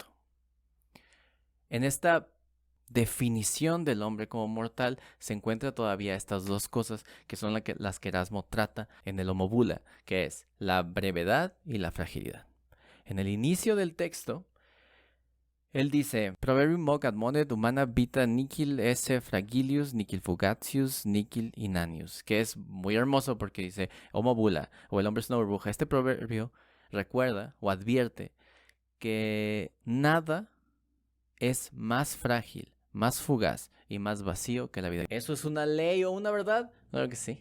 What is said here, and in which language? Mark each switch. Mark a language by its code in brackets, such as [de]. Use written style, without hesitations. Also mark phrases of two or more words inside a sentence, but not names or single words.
[es] En esta definición del hombre como mortal se encuentra todavía estas dos cosas que son las que Erasmo trata en el Homo Bula, que es la brevedad y la fragilidad. En el inicio del texto, él dice, [la] Proverbium moc ad monet humana vita nihil esse fragilius, nihil fugatius, nihil inanius, [es] que es muy hermoso porque dice, Homo Bula, o el hombre es una burbuja. Este proverbio recuerda o advierte que nada es más frágil, más fugaz y más vacío que la vida. ¿Eso es una ley o una verdad? Claro que sí.